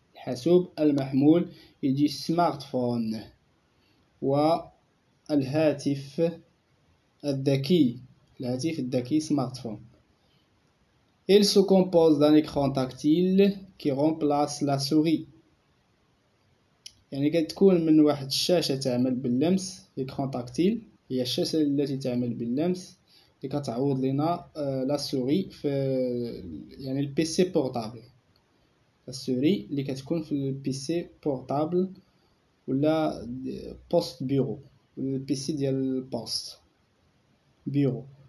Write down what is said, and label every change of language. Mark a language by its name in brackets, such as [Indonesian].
[Arabic] الحاسوب المحمول يجي سمارت فون والهاتف الذكي، سمارت فون. [French] Il se compose d'un écran tactile qui remplace la souris، [Arabic] يعني كتكون من واحد الشاشة تعمل باللمس. [French] l'écran tactile [Arabic] هي الشاشة التي تعمل باللمس اللي كتعوض لنا لا سوري في يعني البيسي بورتابل. السوري اللي كتكون في البيسي بورتابل ولا بوست بيرو، البيسي ديال البوست بيرو.